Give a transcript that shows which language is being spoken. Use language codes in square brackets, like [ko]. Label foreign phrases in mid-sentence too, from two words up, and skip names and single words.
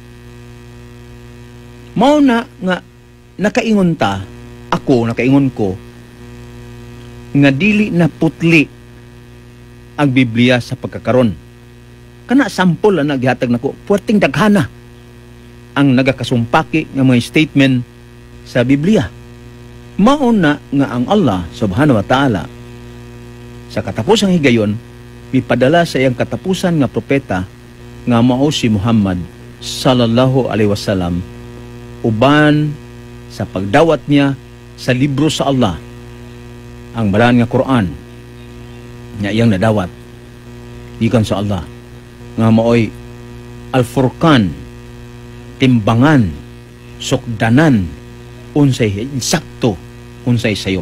[ceb] Mao na nga nakaingon ko nga dili na putli ang Biblia sa pagkakaron. Kana sampol ang naghihatag nako, puwerteng daghana ang nagakasumpaki nga mga statement sa Biblia. Mauna nga ang Allah [ar] سبحانه وتعالى [ceb] sa katapusang higayon mipadala sa iyang katapusan nga propeta nga mao si Muhammad [ar] صلى الله عليه وسلم [ceb] uban sa pagdawat niya sa libro sa Allah, ang balaan nga Quran nga iyang nadawat gikan sa Allah nga maoy Al-Furqan, timbangan, sukdanan, unsay insakto, unsay sayop.